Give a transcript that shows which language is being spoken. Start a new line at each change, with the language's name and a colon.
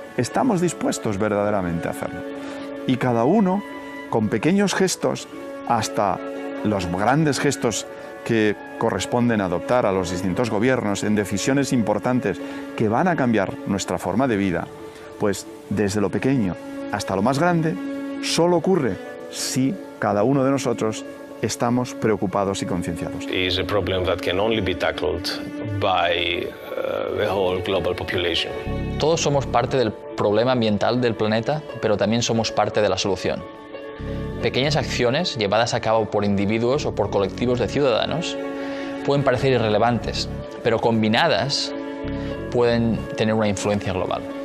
Spanish: Estamos dispuestos verdaderamente a hacerlo. Y cada uno, con pequeños gestos, hasta los grandes gestos que corresponden adoptar a los distintos gobiernos en decisiones importantes que van a cambiar nuestra forma de vida, pues desde lo pequeño hasta lo más grande, solo ocurre si cada uno de nosotros estamos preocupados y concienciados.
English: Is a problem that can only be tackled by the whole global population.
Spanish: Todos somos parte del problema ambiental del planeta, pero también somos parte de la solución. Pequeñas acciones llevadas a cabo por individuos o por colectivos de ciudadanos pueden parecer irrelevantes, pero combinadas pueden tener una influencia global.